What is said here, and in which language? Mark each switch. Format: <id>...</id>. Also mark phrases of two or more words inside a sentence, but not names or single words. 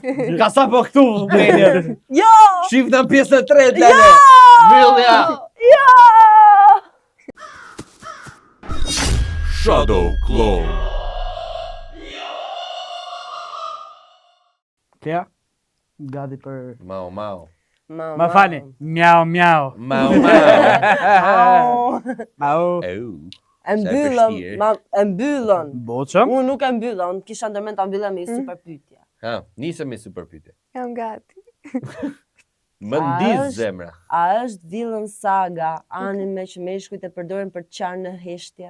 <sq>Ka sa po këtu, Beni. Jo! Shif në pjesën e tretë, Lene. Mbyllja. Jo! Shadow Clone. Kea? Gati për... Mau, mau. Ma fani. Mjau, mjau. Mau, mau. Au. Au. E mbyllëm, e mbyllën. Boqëm. Unë nuk e mbylla, unë kisha ndërmend ta mbylla me një super pyetje. Ha, nisëm me super pyetje. Jam gati. Më ndiz është- zemra. A është Villain Saga anime që meshkujt e përdorin për të qarë në heshtje?</sq>